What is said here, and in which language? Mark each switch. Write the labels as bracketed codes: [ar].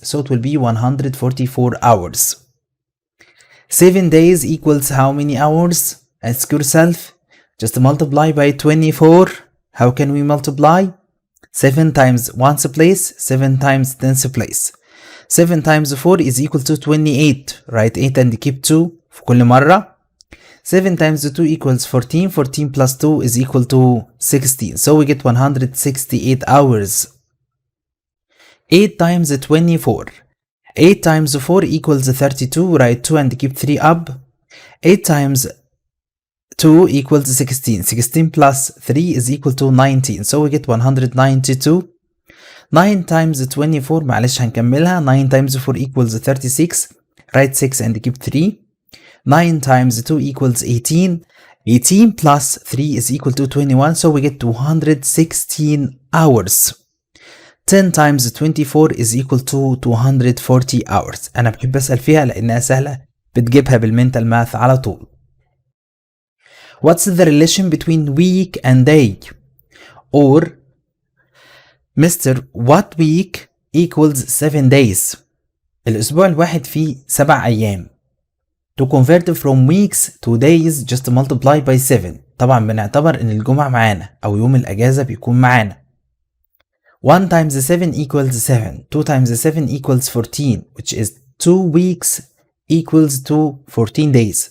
[en] So it will be 144 hours. 7 days equals how many hours? Ask yourself. Just multiply by 24. How can we multiply? 7 times 1's place, 7 times 10's place. 7 times 4 is equal to 28. Write 8 and keep 2 في كل مرة. 7 times 2 equals 14. 14 plus 2 is equal to 16. So we get 168 hours. 8 times 24. 8 times 4 equals 32. Write 2 and keep 3 up. 8 times 2 equals 16. 16 plus 3 is equal to 19. So we get 192. 9 times 24 معلش هنكملها. 9 times 4 equals 36. Write 6 and keep 3. 9 times 2 equals 18. 18 plus 3 is equal to 21. So we get 216 hours. 10 times 24 is equal to 240 hours. [ar] أنا بحب أسأل فيها لأنها سهلة بتجيبها بالمنتال ماث على طول. [en] What's the relation between week and day? Or Mr. what week equals 7 days? [ar] الأسبوع الواحد فيه 7 أيام. [en] To convert from weeks to days just multiply by 7. [ar] طبعا بنعتبر إن الجمعة معانا أو يوم الأجازة بيكون معانا. [en] 1 times 7 equals 7. 2 times 7 equals 14, which is 2 weeks equals to 14 days.